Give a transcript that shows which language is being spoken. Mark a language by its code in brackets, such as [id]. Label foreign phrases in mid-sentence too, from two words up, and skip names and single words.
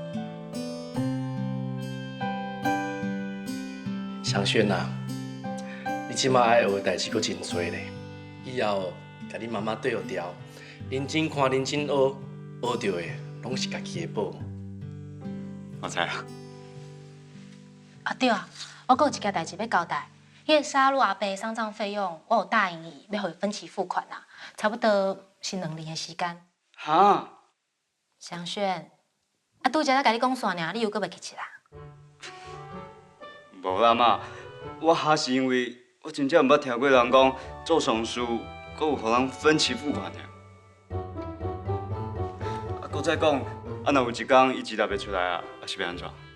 [nan] 祥轩啊，你即摆爱学的代志阁真多咧，以后甲你妈妈对学调，认真看，认真学，学到的拢是家己的宝。我知啦。啊对啊，我阁有一件代志要交代。迄个沙鹿阿伯的丧葬费用，我有答应伊要互伊分期付款啦，差不多是2年的时间。哈？祥轩，啊拄则才甲你讲煞尔，你又阁袂记起啦？无啦妈，我哈是因为我真正毋捌听过人讲做丧事，阁有互人分期付款的。佫再讲，若有一天伊钱拿袂出来啊，是要安怎？